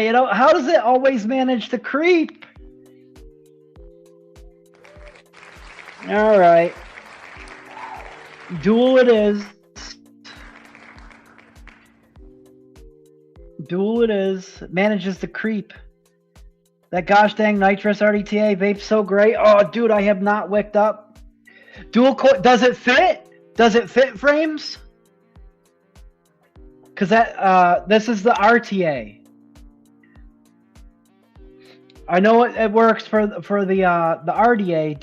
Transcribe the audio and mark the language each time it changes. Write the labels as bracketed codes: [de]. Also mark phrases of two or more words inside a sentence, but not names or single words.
[en] How does it always manage to creep? All right. Dual it is. Dual it is. Manages to creep. That gosh dang nitrous RTA vape's so great. Oh, dude, I have not wicked up. Dual coil. Does it fit? Does it fit, Frames? Because that this is the RTA. I know it works for the RDA.